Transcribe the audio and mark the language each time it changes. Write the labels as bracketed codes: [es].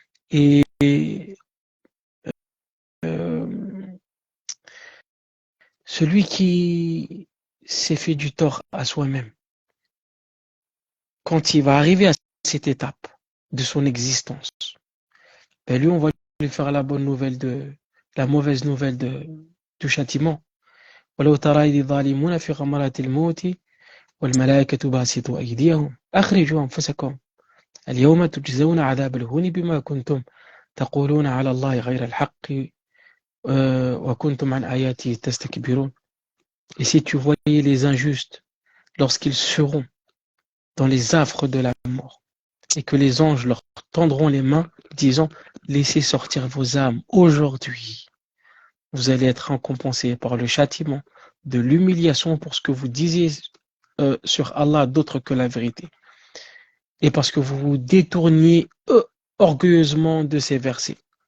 [fr] Et celui qui s'est fait du tort à soi-même, quand il va arriver à cette étape de son existence, ben lui, on va lui faire la mauvaise nouvelle du châtiment. [ar] ولو ترى إذ الظالمون في غمرات الموت والملائكة باسطوا أيديهم أخرجوا أنفسكم اليوم تجزون عذاب الهون بما كنتم تقولون على الله غير الحق وكنتم عن آياته تستكبرون. [fr] Et si tu voyais les injustes lorsqu'ils seront dans les affres de la mort et que les anges leur tendront les mains disant laissez sortir vos âmes aujourd'hui, vous allez être récompensés par le châtiment de l'humiliation pour ce que vous disiez sur Allah d'autre que la vérité et parce que vous vous détourniez orgueilleusement de ces versets.